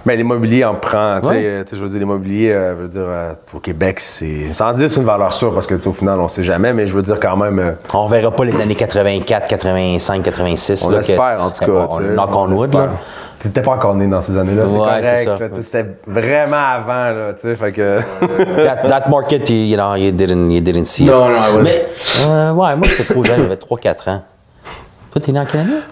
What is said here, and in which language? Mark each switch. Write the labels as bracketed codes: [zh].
[fr] Mais l'immobilier en prend. Je veux dire, l'immobilier, au Québec, c'est... Sans dire c'est une valeur sûre parce que au final, on ne sait jamais. Mais je veux dire quand même... On verra pas les années 84, 85, 86. On l'espère, en tout cas. [en] Knock on wood, [fr] là. T'étais pas encore né dans ces années-là, c'est correct. C'est ça. C'était vraiment avant, là, tu sais, fait que... [en] that market, you didn't see it. [fr] Non, Mais, moi, j'étais trop jeune, j'avais 3-4 ans. Toi, t'es né en quelle année?